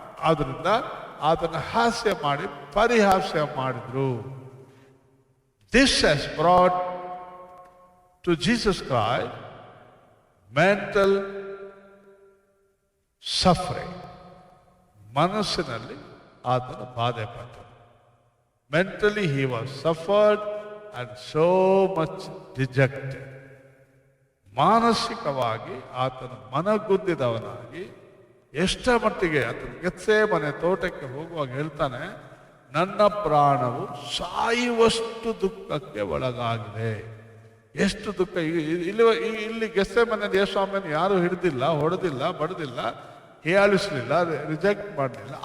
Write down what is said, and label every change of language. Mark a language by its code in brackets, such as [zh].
[kn] ಆದ್ರಿಂದ ಅದನ್ನು ಹಾಸ್ಯ ಮಾಡಿ ಪರಿಹಾಸ್ಯ ಮಾಡಿದ್ರು. [en] This has brought to Jesus Christ mental suffering. [kn] ಮನಸ್ಸಿನಲ್ಲಿ ಆತನ ಬಾಧೆ ಪಟ್ಟರು. [en] Mentally he was suffered and so much dejected. [kn] ಮಾನಸಿಕವಾಗಿ ಆತನು ಮನಗುದ್ದಿದವನಾಗಿ ಎಷ್ಟ ಮಟ್ಟಿಗೆ ಆತನು ಗೆತ್ಸೇಮನೆ ತೋಟಕ್ಕೆ ಹೋಗುವಾಗ ಹೇಳ್ತಾನೆ, ನನ್ನ ಪ್ರಾಣವು ಸಾಯುವಷ್ಟು ದುಃಖಕ್ಕೆ ಒಳಗಾಗಿದೆ. ಎಷ್ಟು ದುಃಖ! ಇಲ್ಲಿ ಗೆತ್ಸೇಮನೆಯಲ್ಲಿ ಯೇಸುಸ್ವಾಮಿಯನ್ನು ಯಾರು ಹಿಡಿದಿಲ್ಲ, ಹೊಡೆದಿಲ್ಲ, ಬಡದಿಲ್ಲ, ಹೀಯಾಳಿಸಲಿಲ್ಲ, ರಿಜೆಕ್ಟ್ ಮಾಡಲಿಲ್ಲ.